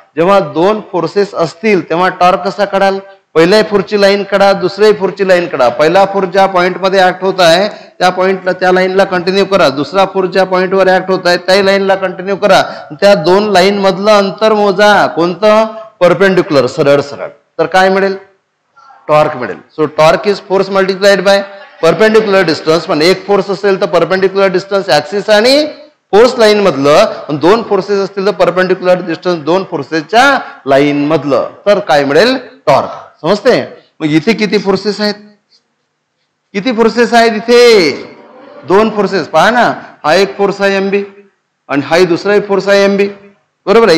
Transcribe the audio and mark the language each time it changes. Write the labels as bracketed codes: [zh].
[mr] जेव्हा दोन फोर्सेस असतील तेव्हा टॉर्क कसा काढाल, पहिल्या फोर्सची लाईन काढा, दुसऱ्या फोर्सची लाईन काढा. पहिला फोर्स ज्या पॉईंटमध्ये ऍक्ट होत आहे त्या पॉईंटला, त्या लाईनला कंटिन्यू करा. दुसरा फोर्स ज्या पॉईंटवर ऍक्ट होत आहे त्या लाईनला कंटिन्यू करा. त्या दोन लाईन मधलं अंतर मोजा, कोणतं, परपेंडिक्युलर, सरळ सरळ, तर काय मिळेल, टॉर्क मिळेल. [en] So torque is force multiplied by perpendicular distance. [mr] पण एक फोर्स असेल तर परपेंडिक्युलर डिस्टन्स ऍक्सिस आणि फोर्स लाईन मधलं, दोन फोर्सेस असतील तर परपेंडिक्युलर डिस्टन्स दोन फोर्सेसच्या लाईन मधलं, तर काय मिळेल, टॉर्क. समजते. मग इथे किती फोर्सेस आहेत, किती फोर्सेस आहेत इथे, दोन फोर्सेस. पहा ना, हा एक फोर्स आहे MB आणि हा दुसरा एक फोर्स आहे MB. बरोबर आहे.